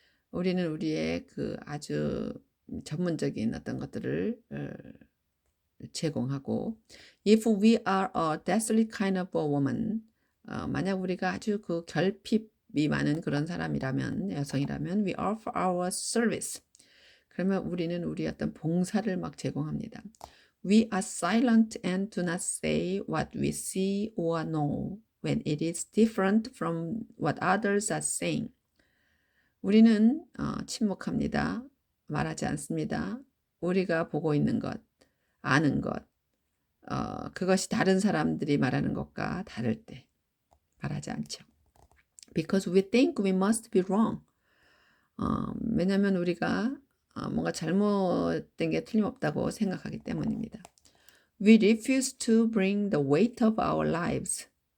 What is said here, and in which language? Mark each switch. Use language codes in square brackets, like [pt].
[ko] 우리는 우리의 아주 전문적인 어떤 것들을 제공하고 [en] if we are a desolate kind of a woman [ko] 만약 우리가 아주 결핍이 많은 그런 사람이라면 여성이라면 [en] we offer our service. [ko] 그러면 우리는 우리 어떤 봉사를 막 제공합니다. [en] We are silent and do not say what we see or know when it is different from what others are saying. [ko] 우리는 침묵합니다. 말하지 않습니다. 우리가 보고 있는 것, 아는 것, 그것이 다른 사람들이 말하는 것과 다를 때 말하지 않죠. [en] Because we think we must be wrong. [ko] 왜냐하면 우리가 뭔가 잘못된 게 틀림없다고 생각하기 때문입니다. [en] We refuse to bring the weight of our lives.